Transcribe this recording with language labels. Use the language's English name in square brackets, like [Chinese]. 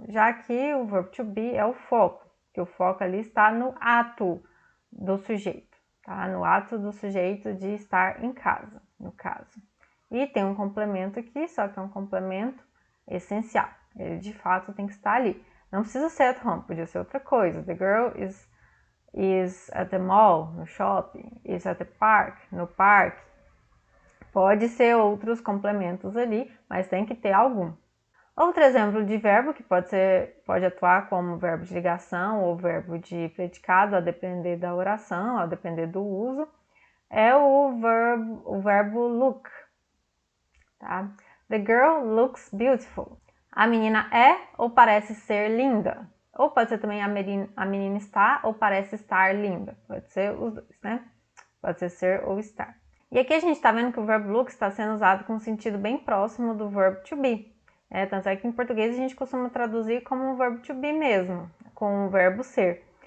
[Portuguese] Já aqui o verbo to be é o foco, que o foco ali está no ato do sujeito, tá? No ato do sujeito de estar em casa, no caso. E tem um complemento aqui, só que é um complemento essencial. Ele de fato tem que estar ali. Não precisa ser at home, podia ser outra coisa. [English] The girl is at the mall, [Portuguese] no shopping, [English] is at the park, [Portuguese] no parque. Pode ser outros complementos ali, mas tem que ter algum. Outro exemplo de verbo que pode atuar como verbo de ligação ou verbo de predicado, a depender da oração, a depender do uso, é o verbo look. Tá? [English] The girl looks beautiful. [Portuguese] A menina é ou parece ser linda. Ou pode ser também a menina está ou parece estar linda. Pode ser os dois, né? Pode ser ou estar. E aqui a gente está vendo que o verbo look está sendo usado com um sentido bem próximo do verbo to be. Tanto é que em português a gente costuma traduzir como o verbo to be mesmo, com o verbo ser.